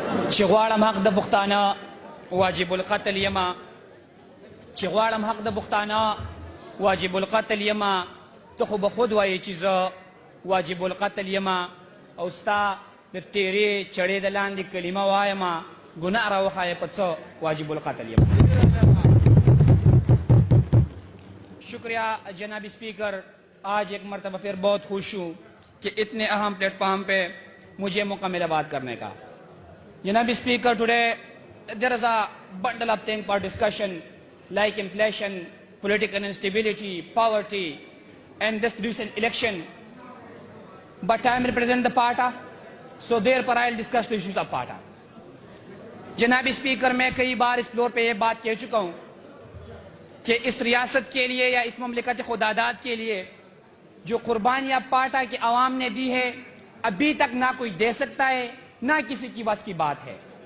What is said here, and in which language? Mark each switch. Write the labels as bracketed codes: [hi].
[ps] چې غواړم حق د پښتانه واجب القتل یما چې غواړم حق د پښتانه واجب القتل یما ته خو به خود وایې چې زه واجب القتل یما او ستا د تیرې چړې د لاندې کلمه وایمه گناہ راوښایه په څه واجب القتل یما. [ur] شکریہ جناب اسپیکر. آج ایک مرتبہ پھر بہت خوش ہوں کہ اتنے اہم پلیٹ فارم پہ مجھے مکمل بات کرنے کا. [en] جناب speaker, today there is a bundle of things for discussion like inflation, political instability, poverty and this recent election. But I am representing the party, so therefore I will discuss the issues of party. [ur] جناب speaker, میں کئی بار اس floor پہ یہ بات کہہ چکا ہوں کہ اس ریاست کے لیے یا اس مملکت خداداد کے لیے جو قربانیاں پارٹا کے عوام نے دی ہے ابھی تک نہ کوئی دے سکتا ہے نہ کسی کی بس کی بات ہے.